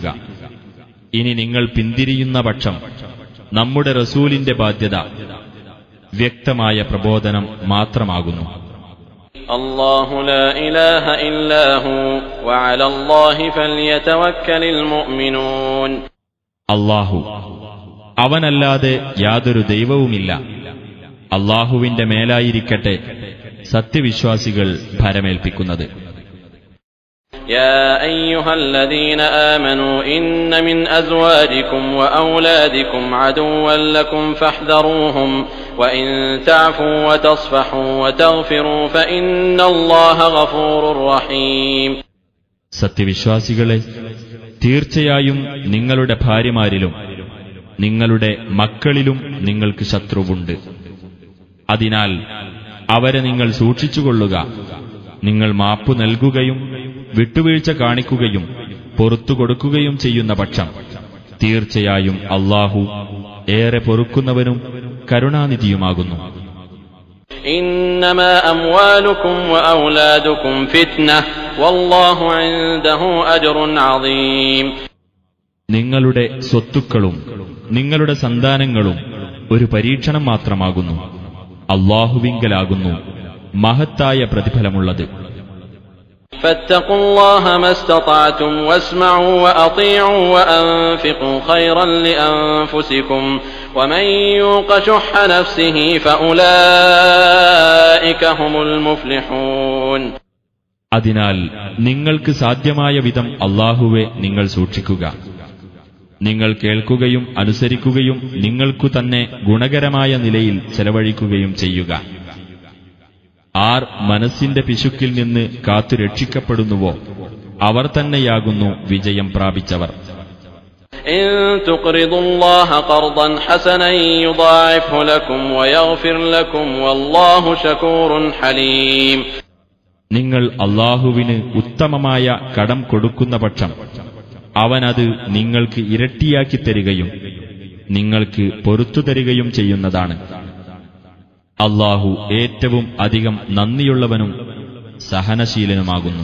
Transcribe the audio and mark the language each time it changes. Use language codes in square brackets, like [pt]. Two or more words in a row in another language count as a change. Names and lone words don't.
[ml] ഇനി നിങ്ങൾ പിന്തിരിയുന്ന പക്ഷം നമ്മുടെ റസൂലിന്റെ ബാധ്യത വ്യക്തമായ പ്രബോധനം മാത്രമാകുന്നു. [ar] الله لا إله إلا هو وعلى الله فليتوكل المؤمنون. [ml] അല്ലാഹു, അവനല്ലാതെ യാതൊരു ദൈവവുമില്ല. അല്ലാഹുവിന്റെ മേലായിരിക്കട്ടെ സത്യവിശ്വാസികൾ ഭരമേൽപ്പിക്കുന്നത്. [ar] يا أيها الذين آمنوا إن من أزواجكم وأولادكم عدوا لكم فاحذروهم وإن تعفوا وتصفحوا وتغفروا فإن الله غفور رحيم. [ml] സത്യവിശ്വാസികളെ, തീർച്ചയായും നിങ്ങളുടെ ഭാര്യമാരിലും നിങ്ങളുടെ മക്കളിലും നിങ്ങൾക്ക് ശത്രുവുണ്ട്. അതിനാൽ അവരെ നിങ്ങൾ സൂക്ഷിച്ചുകൊള്ളുക. നിങ്ങൾ മാപ്പു നൽകുകയും വിട്ടുവീഴ്ച കാണിക്കുകയും പൊറുത്തു കൊടുക്കുകയും ചെയ്യുന്ന പക്ഷം തീർച്ചയായും അല്ലാഹു ഏറെ പൊറുക്കുന്നവനും കരുണാനിധിയുമാകുന്നു. [ar] إنما أموالكم وأولادكم فتنة والله عنده أجر عظيم. [ml] നിങ്ങളുടെ സ്വത്തുക്കളും നിങ്ങളുടെ സന്താനങ്ങളും ഒരു പരീക്ഷണം മാത്രമാകുന്നു. അല്ലാഹുവിങ്കലാകുന്നു മഹത്തായ പ്രതിഫലമുള്ളത്. [ar] فاتقوا الله ما استطعتم واسمعوا وأطيعوا وأنفقوا خيرا لأنفسكم ومن يوق شح نفسه فأولئك هم المفلحون. [ml] അതിനാൽ നിങ്ങൾക്ക് സാധ്യമായ വിധം അല്ലാഹുവെ നിങ്ങൾ സൂക്ഷിക്കുക. നിങ്ങൾ കേൾക്കുകയും അനുസരിക്കുകയും നിങ്ങൾക്കു തന്നെ ഗുണകരമായ നിലയിൽ ചെലവഴിക്കുകയും ചെയ്യുക. ആർ മനസ്സിന്റെ പിശുക്കിൽ നിന്ന് കാത്തു രക്ഷിക്കപ്പെടുന്നുവോ അവർ തന്നെയാകുന്നു വിജയം പ്രാപിച്ചവർ. [ar] إن تقرضوا الله قرضا حسنا يضاعفه لكم ويغفر لكم والله شكور حليم. [ml] നിങ്ങൾ അല്ലാഹുവിന് ഉത്തമമായ കടം കൊടുക്കുന്ന പക്ഷം അവനത് നിങ്ങൾക്ക് ഇരട്ടിയാക്കി തരികയും നിങ്ങൾക്ക് പൊറുത്തു തരികയും ചെയ്യുന്നതാണ്. അല്ലാഹു ഏറ്റവും അധികം നന്ദിയുള്ളവനും സഹനശീലനുമാകുന്നു.